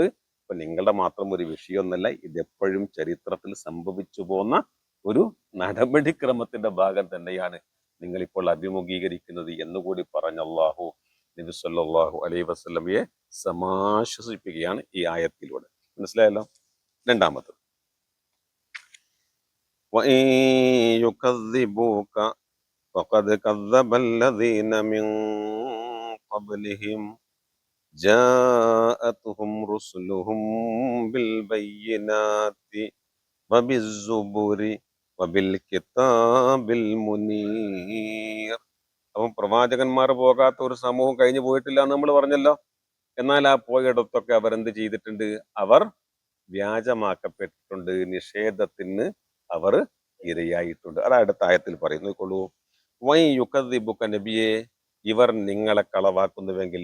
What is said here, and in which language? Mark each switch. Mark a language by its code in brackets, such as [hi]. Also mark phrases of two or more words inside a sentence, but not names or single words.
[ml] അപ്പൊ നിങ്ങളുടെ മാത്രം ഒരു വിഷയമൊന്നല്ല, ഇതെപ്പോഴും ചരിത്രത്തിൽ സംഭവിച്ചു പോന്ന ഒരു നടപടിക്രമത്തിന്റെ ഭാഗം തന്നെയാണ് നിങ്ങളിപ്പോൾ അഭിമുഖീകരിക്കുന്നത് എന്നുകൂടി പറഞ്ഞ അള്ളാഹു നബി [ar] صلى الله عليه [ml] വസല്ലമയെ സമാശ്വസിപ്പിക്കുകയാണ് ഈ ആയത്തിലൂടെ. മനസ്സിലായല്ലോ? രണ്ടാമത്, [ar] وَإِن يُكَذِّبُوكَ فَقَدْ كَذَّبَ الَّذِينَ مِن قَبْلِهِمْ جَاءَتْهُمْ رُسُلُهُم بِالْبَيِّنَاتِ وَبِالزُّبُرِ وَبِالْكِتَابِ الْمُنِيرِ. [ml] അപ്പം പ്രവാചകന്മാർ പോകാത്ത ഒരു സമൂഹം കഴിഞ്ഞു പോയിട്ടില്ല എന്ന് നമ്മൾ പറഞ്ഞല്ലോ. എന്നാൽ ആ പോയിടത്തൊക്കെ അവരെന്ത് ചെയ്തിട്ടുണ്ട്? അവർ വ്യാജമാക്കപ്പെട്ടിട്ടുണ്ട്, നിഷേധത്തിന് അവർ ഇരയായിട്ടുണ്ട്. അത് അടുത്ത ആയത്തിൽ പറയുന്നു. നോക്കോളൂ, [ar] وإن يكذبوك [ml] നബിയെ, ഇവർ നിങ്ങളെ കളവാക്കുന്നുവെങ്കിൽ.